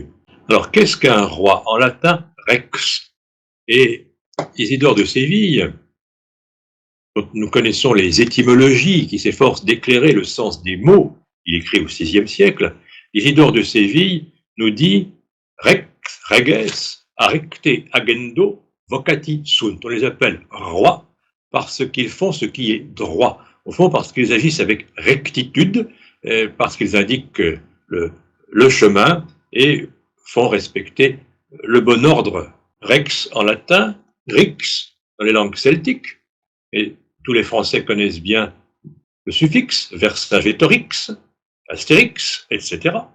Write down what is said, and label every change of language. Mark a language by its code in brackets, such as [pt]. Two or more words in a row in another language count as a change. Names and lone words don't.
[fr] Alors, qu'est-ce qu'un roi? En latin, rex. Et Isidore de Séville, dont nous connaissons les étymologies, qui s'efforcent d'éclairer le sens des mots, il écrit au VIe siècle, Isidore de Séville nous dit [la] rex, reges, arecte agendo, vocati sunt. [fr] On les appelle rois parce qu'ils font ce qui est droit. Au fond, parce qu'ils agissent avec rectitude, parce qu'ils indiquent le chemin et font respecter le bon ordre. Rex en latin, rix dans les langues celtiques, et tous les Français connaissent bien le suffixe, Vercingétorix, Astérix, etc.